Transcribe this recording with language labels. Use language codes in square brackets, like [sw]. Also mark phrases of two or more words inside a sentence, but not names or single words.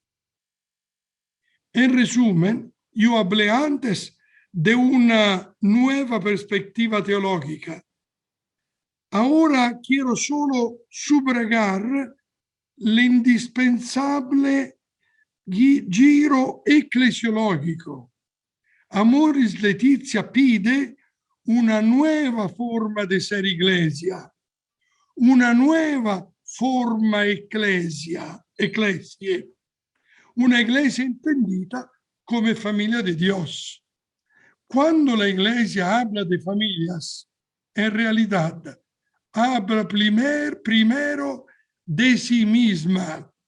[es] En resumen, yo hablé antes de una nueva perspectiva teológica. Ahora quiero solo subrayar el indispensable giro eclesiológico. Amoris Laetitia pide una nueva forma de ser iglesia, una nueva forma eclesie, una iglesia entendida como familia de Dios. Cuando la iglesia habla de familias, en realidad habla primero de sí misma.